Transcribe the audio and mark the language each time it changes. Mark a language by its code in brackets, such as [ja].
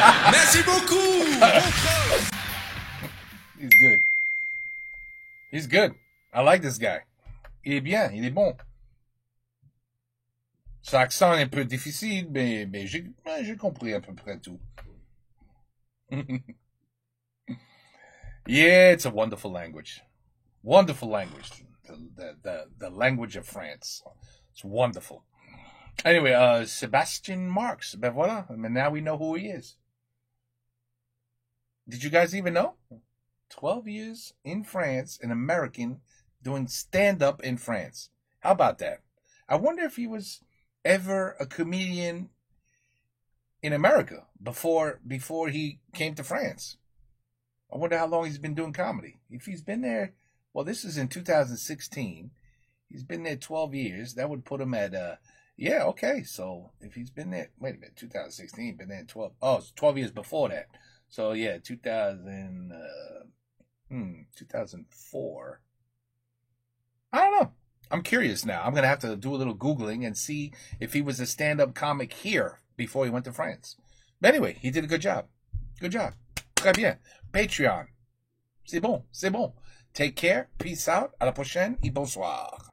[fr] Merci beaucoup. [en] He's good. He's good. I like this guy. [fr] Il est bien, il est bon. Son accent est un peu difficile, mais j'ai compris à peu près tout. [en] Yeah, it's a wonderful language. Wonderful language. The language of France. It's wonderful. Anyway, Sebastian Marks. [fr] Ben voilà. [en] I mean, now we know who he is. Did you guys even know? 12 years in France, an American doing stand-up in France. How about that? I wonder if he was ever a comedian in America before he came to France. I wonder how long he's been doing comedy. If he's been there, well, this is in 2016. He's been there 12 years. That would put him at, yeah, okay. So if he's been there, wait a minute, 2016, been there 12, oh, it's 12 years before that. So yeah, 2004. I don't know. I'm curious now. I'm going to have to do a little Googling and see if he was a stand-up comic here before he went to France. But anyway, he did a good job. Good job. [fr] Très bien. Patreon. C'est bon. C'est bon. [en] Take care. Peace out. [fr] À la prochaine et bonsoir.